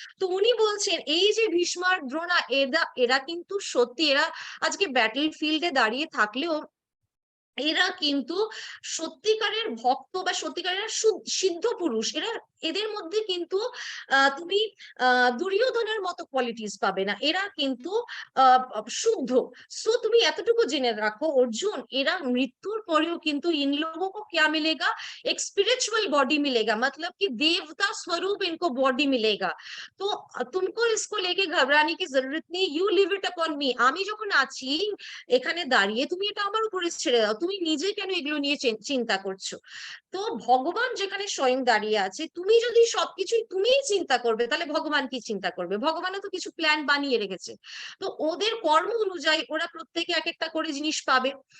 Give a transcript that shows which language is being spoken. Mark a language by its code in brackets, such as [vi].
[bn] তো উনি বলছেন এই যে ভীষ্ম আর দ্রোণা এরা কিন্তু সত্যি, এরা আজকে ব্যাটল ফিল্ডে দাঁড়িয়ে থাকলেও এরা কিন্তু সত্যিকারের ভক্ত বা সত্যিকারের সিদ্ধ পুরুষ। এদের মধ্যে কিন্তু তুমি দুর্যোধনের মতো কোয়ালিটিস পাবে না, এরা কিন্তু শুদ্ধ। সো তুমি এতটুকু জেনে রাখো অর্জুন, এরা মৃত্যুর পরেও কিন্তু [hi] इन लोगों को क्या मिलेगा, एक स्पिरिचुअल बॉडी मिलेगा, मतलब कि देवता स्वरूप इनको बॉडी मिलेगा। तो तुमको इसको लेके घबराने की जरूरत नहीं, [en] You leave it upon me. [bn] আমি যখন আছি এখানে দাঁড়িয়ে তুমি এটা আমার উপরে ছেড়ে দাও, তুমি নিজে কেন এগুলো নিয়ে চিন্তা করছো। তো ভগবান যেখানে স্বয়ং দাঁড়িয়ে আছে, তুমি যদি সবকিছুই তুমিই চিন্তা করবে তাহলে ভগবান কি চিন্তা করবে, ভগবানও তো কিছু প্ল্যান বানিয়ে রেখেছে। তো ওদের কর্ম অনুযায়ী ওরা প্রত্যেকে এক একটা করে জিনিস পাবে।